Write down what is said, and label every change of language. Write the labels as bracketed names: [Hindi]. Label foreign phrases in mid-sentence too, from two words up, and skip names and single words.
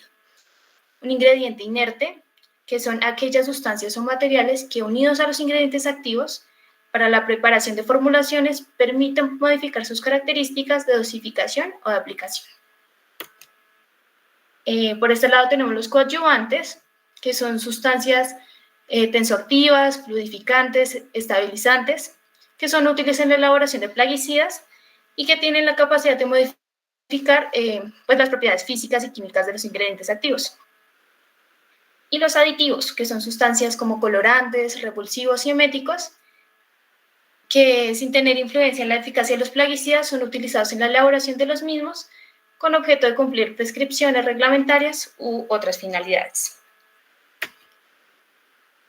[Spanish] Un ingrediente inerte, que son aquellas sustancias o materiales que, unidos a los ingredientes activos, para la preparación de formulaciones, permiten modificar sus características de dosificación o de aplicación. Por este lado tenemos los coadyuvantes, que son sustancias tensoactivas, fluidificantes, estabilizantes, que son útiles en la elaboración de plaguicidas y que tienen la capacidad de modificar pues las propiedades físicas y químicas de los ingredientes activos. Y los aditivos, que son sustancias como colorantes, repulsivos y eméticos, que sin tener influencia en la eficacia de los plaguicidas son utilizados en la elaboración de los mismos con objeto de cumplir prescripciones reglamentarias u otras finalidades.